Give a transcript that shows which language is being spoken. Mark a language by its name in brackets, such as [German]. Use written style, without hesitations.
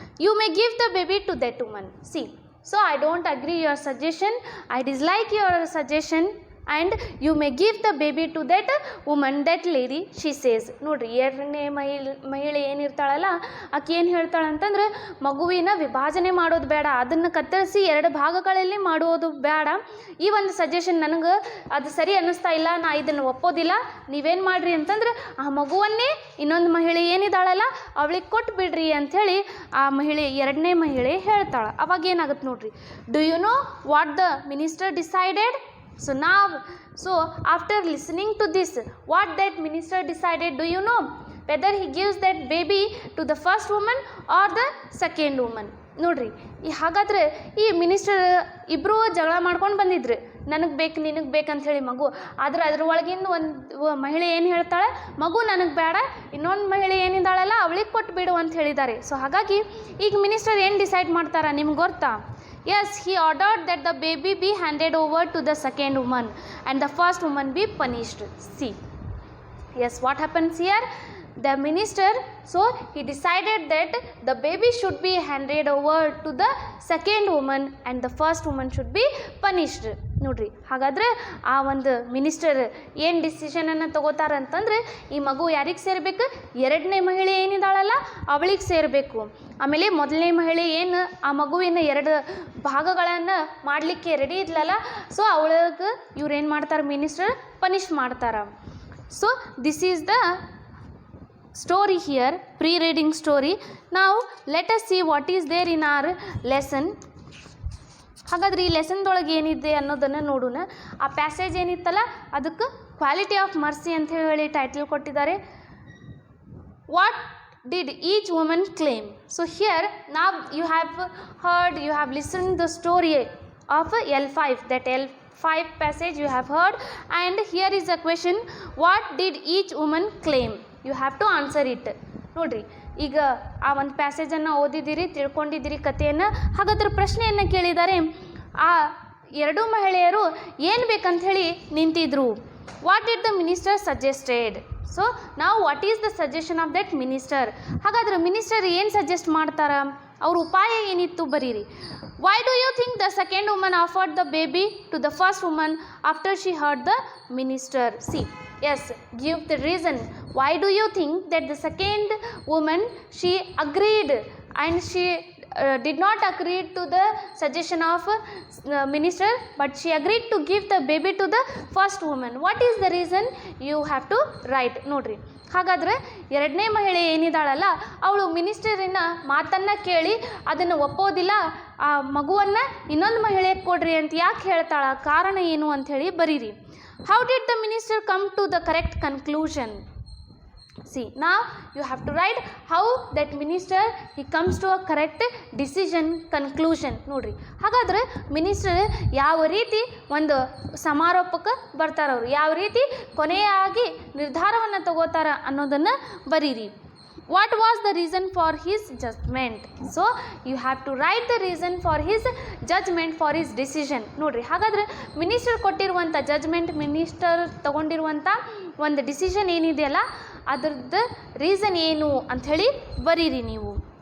[English] You may give the baby to that woman. See, so I don't agree your suggestion, I dislike your suggestion and you may give the baby to that woman, that lady, she says. [Kannada] ನೋಡ್ರಿ, 2ನೇ ಮಹಿಳೆ ಏನಿರ್ತಾಳಲ್ಲ ಆಕೆ ಏನು ಹೇಳ್ತಾಳೆ ಅಂತಂದ್ರೆ, ಮಗುವಿನ ವಿಭಾಜನೆ ಮಾಡೋದು ಬೇಡ, ಅದನ್ನು ಕತ್ತರಿಸಿ 2 ಭಾಗಗಳಲ್ಲಿ ಮಾಡೋದು ಬೇಡ, ಈ ಒಂದು ಸಜೆಷನ್ ನನಗೆ ಅದು ಸರಿ ಅನ್ನಿಸ್ತಾ ಇಲ್ಲ, ನಾ ಇದನ್ನು ಒಪ್ಪೋದಿಲ್ಲ, ನೀವೇನು ಮಾಡಿರಿ ಅಂತಂದ್ರೆ ಆ ಮಗುವನ್ನೇ ಇನ್ನೊಂದು ಮಹಿಳೆ ಏನಿದ್ದಾಳಲ್ಲ ಅವಳಿಗೆ ಕೊಟ್ಟು ಬಿಡ್ರಿ ಅಂಥೇಳಿ ಆ ಮಹಿಳೆ 2ನೇ ಮಹಿಳೆ ಹೇಳ್ತಾಳೆ. ಅವಾಗ ಏನಾಗುತ್ತೆ ನೋಡ್ರಿ, [English] Do you know what the minister decided? So now, after listening to this, what that minister decided, do you know? Whether he gives that baby to the first woman or the second woman. [Kannada] ನೋಡ್ರಿ, ಹಾಗಾದರೆ ಈ minister ಇಬ್ಬರೂ ಜಗಳ ಮಾಡ್ಕೊಂಡು ಬಂದಿದ್ರು, ನನಗೆ ಬೇಕು ನಿನಗೆ ಬೇಕಂತ ಹೇಳಿ ಮಗು, ಆದರೆ ಅದ್ರ ಒಳಗಿಂದ ಒಂದು ಮಹಿಳೆ ಏನು ಹೇಳ್ತಾಳೆ, ಮಗು ನನಗೆ ಬೇಡ, ಇನ್ನೊಂದು ಮಹಿಳೆ ಏನಿದ್ದಾಳಲ್ಲ ಅವಳಿಗೆ ಕೊಟ್ಟು ಬಿಡು ಅಂತ ಹೇಳಿದ್ದಾರೆ. ಸೊ ಹಾಗಾಗಿ ಈಗ ಮಿನಿಸ್ಟರ್ ಏನು ಡಿಸೈಡ್ ಮಾಡ್ತಾರ ನಿಮ್ಗೆ ಗೊತ್ತಾ? [English] Yes, he ordered that the baby be handed over to the second woman and the first woman be punished. See, yes, what happens here? The minister, so he decided that the baby should be handed over to the second woman and the first woman should be punished. [Kannada] ನೋಡ್ರಿ, ಹಾಗಾದರೆ ಆ ಒಂದು minister ಏನು ಡಿಸಿಷನನ್ನು ತಗೋತಾರೆ ಅಂತಂದರೆ, ಈ ಮಗು ಯಾರಿಗೆ ಸೇರಬೇಕು, 2ನೇ ಮಹಿಳೆ ಏನಿದ್ದಾಳಲ್ಲ ಅವಳಿಗೆ ಸೇರಬೇಕು. ಆಮೇಲೆ ಮೊದಲನೇ ಮಹಿಳೆ ಏನು ಆ ಮಗುವಿನ 2 ಭಾಗಗಳನ್ನು ಮಾಡಲಿಕ್ಕೆ ರೆಡಿ ಇದ್ಲಲ್ಲ, ಸೊ ಅವಳಿಗೆ ಇವ್ರು ಏನು ಮಾಡ್ತಾರೆ, ಮಿನಿಸ್ಟರ್ ಪನಿಷ್ ಮಾಡ್ತಾರೆ. [English] So this is the story here, pre-reading story. Now let us see what is there in our lesson. [Kannada] ಹಾಗಾದ್ರೆ ಈ ಲೆಸನ್ದೊಳಗೆ ಏನಿದೆ ಅನ್ನೋದನ್ನು ನೋಡೋಣ. ಆ ಪ್ಯಾಸೇಜ್ ಏನಿತ್ತಲ್ಲ ಅದಕ್ಕೆ ಕ್ವಾಲಿಟಿ ಆಫ್ ಮರ್ಸಿ ಅಂತ ಹೇಳಿ ಟೈಟಲ್ ಕೊಟ್ಟಿದ್ದಾರೆ. [English] What did each woman claim? So here ನಾವ್ you have listen the story of L5, that L5 passage you have heard, and here is a question, what did each woman claim? You have to answer it. [Kannada] ನೋಡ್ರಿ, ಈಗ ಆ ಒಂದು ಪ್ಯಾಸೇಜನ್ನು ಓದಿದ್ದೀರಿ, ತಿಳ್ಕೊಂಡಿದ್ದೀರಿ ಕಥೆಯನ್ನು. ಹಾಗಾದ್ರೆ ಪ್ರಶ್ನೆಯನ್ನು ಕೇಳಿದ್ದಾರೆ, ಆ 2 ಮಹಿಳೆಯರು ಏನು ಬೇಕಂತ ಹೇಳಿ ನಿಂತಿದ್ರು. [English] What did the minister suggested? So ನಾವು what is the suggestion of that minister? [Kannada] ಹಾಗಾದ್ರೆ ಮಿನಿಸ್ಟರ್ ಏನು ಸಜೆಸ್ಟ್ ಮಾಡ್ತಾರ, ಅವ್ರ ಉಪಾಯ ಏನಿತ್ತು ಬರೀರಿ. [English] Why do you think the second woman offered the baby to the first woman after she heard the minister? See, yes, give the reason. Why do you think that the second woman, she agreed and did not agree to the suggestion of minister, but she agreed to give the baby to the first woman. What is the reason? You have to write. [Kannada] ನೋಡ್ರಿ, ಹಾಗಾದರೆ ಎರಡನೇ ಮಹಿಳೆ ಏನಿದ್ದಾಳಲ್ಲ, ಅವಳು ಮಿನಿಸ್ಟರಿನ ಮಾತನ್ನು ಕೇಳಿ ಅದನ್ನು ಒಪ್ಪೋದಿಲ್ಲ, ಆ ಮಗುವನ್ನು ಇನ್ನೊಂದು ಮಹಿಳೆಗೆ ಕೊಡ್ರಿ ಅಂತ ಯಾಕೆ ಹೇಳ್ತಾಳ, ಕಾರಣ ಏನು ಅಂಥೇಳಿ ಬರೀರಿ. [English] How did the minister come to the correct conclusion? See, now you have to write how that minister he comes to a correct decision conclusion. [Kannada] ನೋಡ್ರಿ, ಹಾಗಾದ್ರೆ ಮಿನಿಸ್ಟರ್ ಯಾವ ರೀತಿ ಒಂದು ಸಮಾರೋಪಕ್ಕೆ ಬರ್ತಾರ, ಅವರು ಯಾವ ರೀತಿ ಕೊನೆಯಾಗಿ ನಿರ್ಧಾರವನ್ನು ತಗೋತಾರ ಅನ್ನೋದನ್ನು ಬರೀರಿ. [English] What was the reason for his judgment? So you have to write the reason for his judgment, for his decision. [Kannada] ನೋಡ್ರಿ, ಹಾಗಾದ್ರೆ ಮಿನಿಸ್ಟರ್ ಕೊಟ್ಟಿರುವಂಥ ಜಡ್ಜ್ಮೆಂಟ್, ಮಿನಿಸ್ಟರ್ ತಗೊಂಡಿರುವಂಥ ಒಂದು ಡಿಸಿಷನ್ ಏನಿದೆಯಲ್ಲ ಅದರದ್ದು ರೀಸನ್ ಏನು ಅಂಥೇಳಿ ಬರೀರಿ ನೀವು.